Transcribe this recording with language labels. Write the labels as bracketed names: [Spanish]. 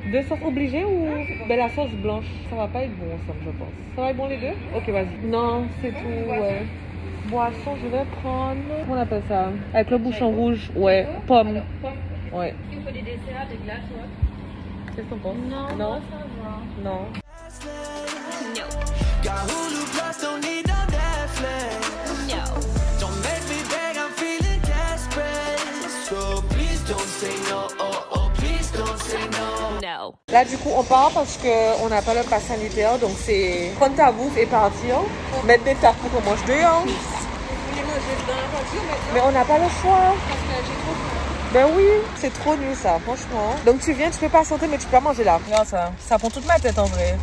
[French] 2 sauces obligées ou ben, la sauce blanche? Ça va pas être bon ensemble, je pense. Ça va être bon les deux? Ok, vas-y. Non, c'est tout, ouais. Boisson, je vais prendre... Comment on appelle ça? Avec le bouchon rouge, ouais. Pomme. Ouais. Il faut des desserts, des glaces, ouais. Qu'est-ce que t'en penses? Non, Non. ça va. Non. [English] Got Hulu Plus, don't need no Netflix. No. Don't make me beg, I'm feeling desperate. So please don't say no, oh, please don't say no. No. [French] Là, du coup, on part parce qu'on n'a pas le pass sanitaire. Donc, c'est prendre ta bouffe et partir. Mettre des tartes pour qu'on mange dehors. Mais on n'a pas le choix. Ben oui, c'est trop nul ça, franchement. Donc tu viens, tu peux pas sauter, mais tu peux pas manger là. Regarde ça, ça prend toute ma tête en vrai.